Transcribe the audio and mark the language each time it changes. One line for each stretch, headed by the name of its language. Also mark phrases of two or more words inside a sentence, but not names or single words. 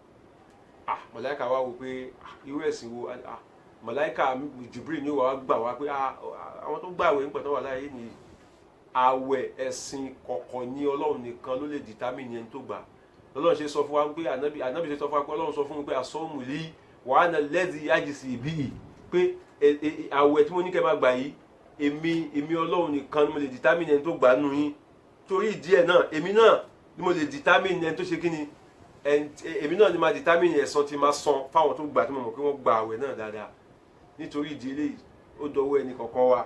Yoruba: Màláíkà wá wò pé irú ẹ̀sìn wo, màláíkà Jibril ni ó wà gbà wá pé àwọn tó gbààwẹ̀ nígbà tó wà láyé ni àwẹ̀ ẹ̀sìn kọ̀ọ̀kan ní Ọlọ́run nìkan ló lè determine ẹni tó gbà. Ọlọ́run ṣe sọ fún wa pé ànábì ṣe sọ fún wa pé Ọlọ́run sọ fún mi pé
Arabic: الصوم لي وأنا الذي أجزي به,
Yoruba: pé àwẹ̀ tí mo ní kẹ́ máa gbà yìí èmi Ọlọ́run nìkan ni mo lè determine ẹni tó gbà nù yín. Torí ìdí ẹ̀ náà èmi náà ni mo lè determine ẹni tó ṣe kí ni, èmi náà ni máa determine ẹ̀san tí máa san fáwọn tó gbà tí mo mọ̀ pé wọ́n gba àwẹ̀ náà dáadáa. Nítorí ìdí eléyìí ó dọwọ́ ẹnì kọ̀ọ̀kan wa.